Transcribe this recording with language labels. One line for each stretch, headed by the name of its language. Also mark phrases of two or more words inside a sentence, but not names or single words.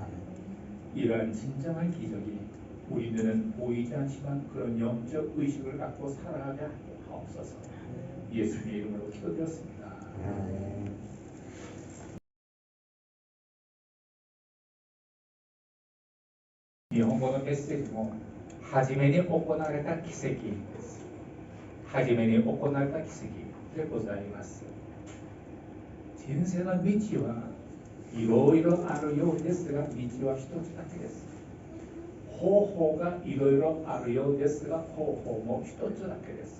Korean: 이러한 진정한 기적이 우리들은 보이지 않지만 그런 영적 의식을 갖고 살아가게 하옵소서. 예수님의 이름으로 기도드렸습니다. 일본어의 메시지
Japanese: も初めに行われた奇跡です。初めに行われた奇跡でございます。人生の道はいろいろあるようですが、道は一つだけです。方法がいろいろあるようですが、方法も一つだけです。